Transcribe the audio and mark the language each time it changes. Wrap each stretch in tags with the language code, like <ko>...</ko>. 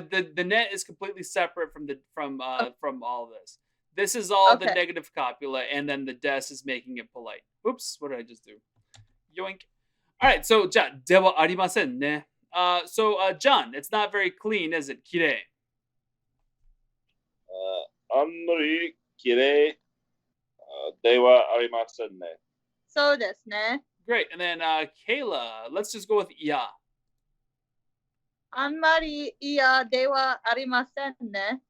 <en>The net is completely separate from all of this. This is all the Okay. negative copula, and then the des is making it polite. Oops, what did I just do? Yoink. All right, so</en> <ja>dewa arimasen ne.</ja> <en>John, it's not very clean, is it? Kirei.</en> <ja>あんまりきれいではありませんね. そうですね。</ja> <en>Great, and then Kayla, let's just go with iya.</en> <ja>あんまり嫌ではありませんね。</ja>